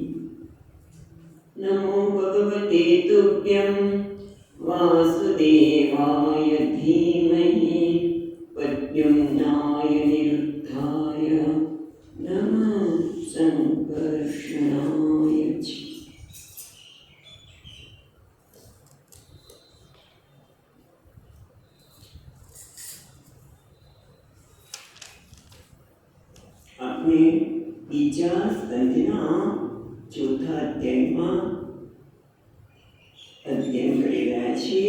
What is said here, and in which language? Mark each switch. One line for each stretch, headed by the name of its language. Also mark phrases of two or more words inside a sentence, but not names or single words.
Sanskrit: नमो भगवते तुभ्यं वासुदेवाय धीमहि प्रद्युम्नाय निरुद्धाय नमः संकर्षणाय च।
Gujarati: આપણે બીજા સ્કંદના ચોથા અધ્યાયમાં અધ્યયન કરી રહ્યા છીએ.